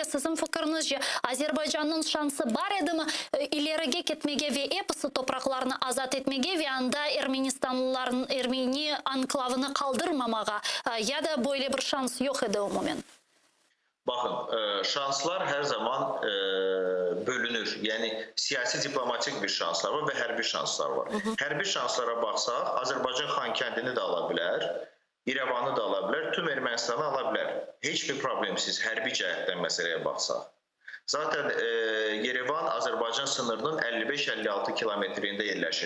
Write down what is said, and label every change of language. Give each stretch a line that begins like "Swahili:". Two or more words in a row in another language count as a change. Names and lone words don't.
Turkish: Sizin fikrinizce Azerbaycan'ın şansı var idi mi ileriye gitmeye ve episi topraklarını azat etmeye ve anda Ermenistanlıların Ermeni anklavını kaldırmamağa ya da böyle bir şans yok idi o moment? Bakın, şanslar her zaman bölünür. Yani siyasi diplomatik bir şanslar var ve hərbi şanslar var.
Azerbaijani: Hərbi şanslara baxsaq, Azərbaycan Xankəndini də ala bilər, İrəvanı da ala bilər, tüm Ermənistanı ala bilər. Heç bir problemsiz hərbi cəhətdən məsələyə baxsaq. Zaten Yerevan Azərbaycan sınırının 55-56 kilometrində yerləşir.